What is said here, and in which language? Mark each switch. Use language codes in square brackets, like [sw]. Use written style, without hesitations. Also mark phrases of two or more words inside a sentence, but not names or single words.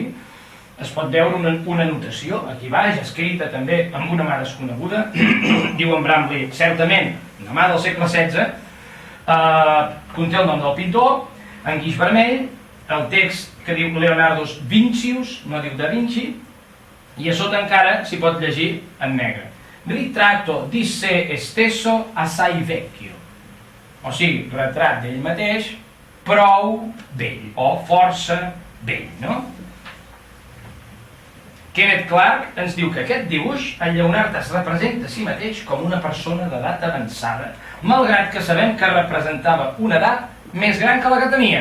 [ca] Es pot veure una anotació aquí baix, escrita també amb una mà desconeguda, diu en Bramley, certament, una mà del segle XVI, conté el nom del pintor, en guix vermell, el text que diu Leonardo's Vincius, no diu Da Vinci, i a sota encara s'hi pot llegir en negre. [it] Ritratto di se stesso assai vecchio. [ca] O sigui, retrat d'ell mateix, prou vell, o força vell, no? Kenneth Clark ens diu que aquest dibuix, el Lleonard es representa a si mateix com una persona d'edat avançada, malgrat que sabem que representava una edat més gran que la que tenia.